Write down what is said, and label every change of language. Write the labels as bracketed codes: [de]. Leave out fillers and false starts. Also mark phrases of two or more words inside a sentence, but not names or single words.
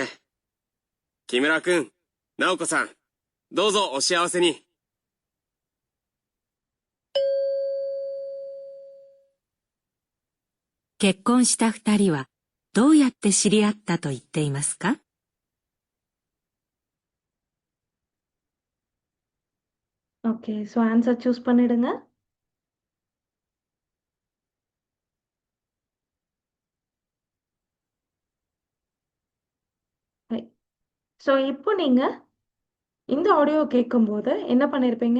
[ja] 木村くん、直子さん、どうぞお幸せに。結婚した二人はどうやって知り合ったと言っていますか？ [ta] ஓகே, ஸோ [en] answer choose [ta] பண்ணிடுங்க. ஸோ இப்போ நீங்கள் இந்த ஆடியோ கேட்கும்போது என்ன பண்ணியிருப்பீங்க?